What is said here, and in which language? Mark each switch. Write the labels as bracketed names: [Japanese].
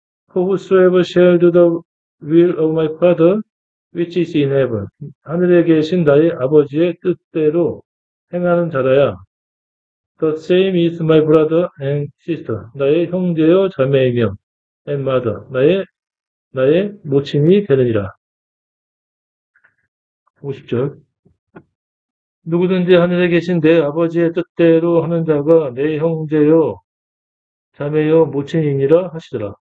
[English] For whosoever shall do the will of my Father, which is in heaven. [Korean] 하늘에 계신 나의 아버지의 뜻대로 행하는 자라야. [English] The same is my brother and sister. [Korean] 나의 형제요 자매이며, [English] and mother. [Korean] 나의 모친이 되느니라. 50절. 누구든지 하늘에 계신 내 아버지의 뜻대로 하는 자가 내 형제요 자매요 모친이니라 하시더라.